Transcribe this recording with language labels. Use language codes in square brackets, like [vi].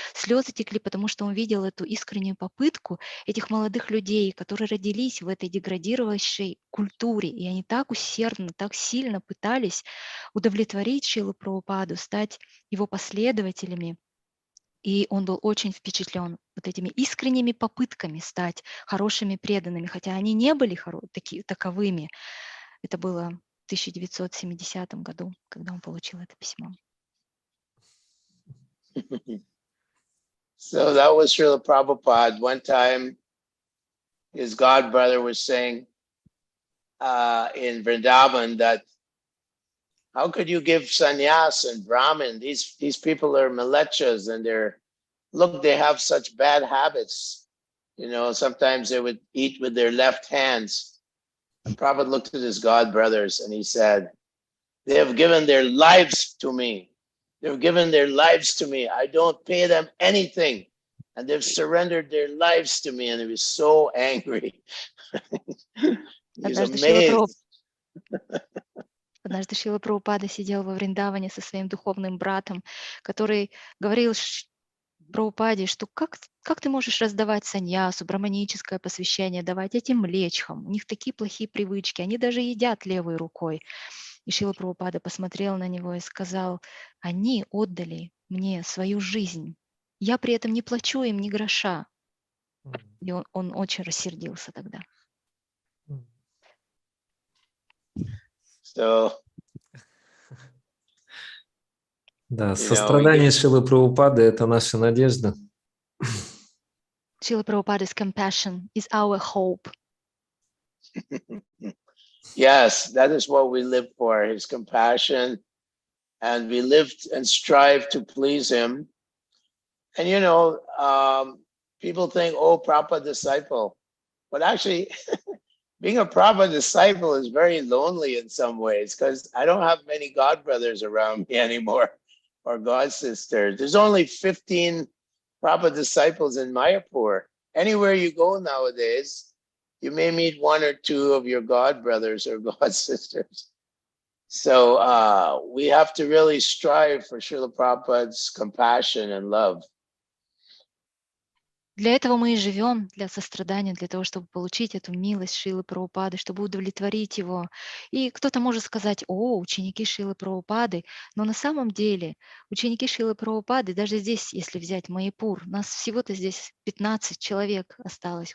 [ru] Слезы текли, потому что он видел эту искреннюю попытку этих молодых людей, которые родились в этой деградировавшей культуре, и они так усердно, так сильно пытались удовлетворить Шрилу Прабхупаду, стать его последователями. И он был очень впечатлен вот этими искренними попытками стать хорошими преданными, хотя они не были таковыми. Это было в 1970 году, когда он получил это письмо. [en] So that was Srila Prabhupada. One time, his god brother was saying in Vrindavan that, how could you give sannyas and Brahmin? These people are milechas, and they have such bad habits. You know, sometimes they would eat with their left hands. And Prabhupada looked at his god brothers and he said, they have given their lives to me. They've given their lives to me. I don't pay them anything. And they've surrendered their lives to me. And he was so angry. He's amazed. [ru] Однажды Шрила Прабхупада сидел во Вриндаване со своим духовным братом, который говорил Прабхупаде, что как ты можешь раздавать саньясу, браманическое посвящение, давать этим млечхам? У них такие плохие привычки, они даже едят левой рукой. И Шрила Прабхупада посмотрел на него и сказал: они отдали мне свою жизнь. Я при этом не плачу им ни гроша. И он очень рассердился тогда. Да, сострадание Шрилы Прабхупады – это наша надежда. [en] Шрила Прабхупада's compassion is our hope. Yes, that is what we live for, his compassion. And we live and strive to please him. And, you know, people think, oh, Prabhupada disciple. But actually, being a Prabhupada disciple is very lonely in some ways, because I don't have many god brothers around me anymore, or god sisters. There's only 15 Prabhupada disciples in Mayapur. Anywhere you go nowadays, you may meet one or two of your god brothers or god sisters. So we have to really strive for Srila Prabhupada's compassion and love. [ru] Для этого мы и живем, для сострадания, для того, чтобы получить эту милость Шрилы Прабхупады, чтобы удовлетворить его. И кто-то может сказать: о, ученики Шрилы Прабхупады, но на самом деле ученики Шрилы Прабхупады, даже здесь, если взять Майяпур, нас всего-то здесь 15 человек осталось.